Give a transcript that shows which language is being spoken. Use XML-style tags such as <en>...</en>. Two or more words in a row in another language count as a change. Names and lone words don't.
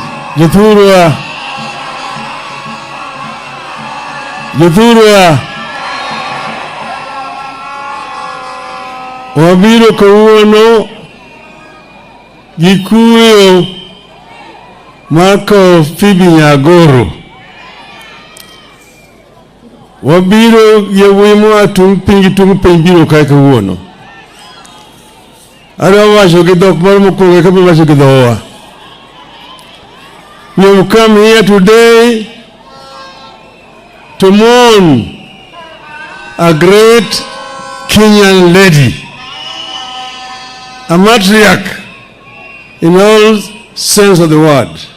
<luo>Jothurwa, wabiro kawuono gi kuyo mar kowo Phoebe Nyagoro. Wabiro gi yawuoyi moa tung' piny biro kae kawuono. Adwa wacho gi dhok moro mokwongo eka abiro wacho gi dhowa.</luo> <en>We have come here today to mourn a great Kenyan lady, a matriarch in all sense of the word.</en>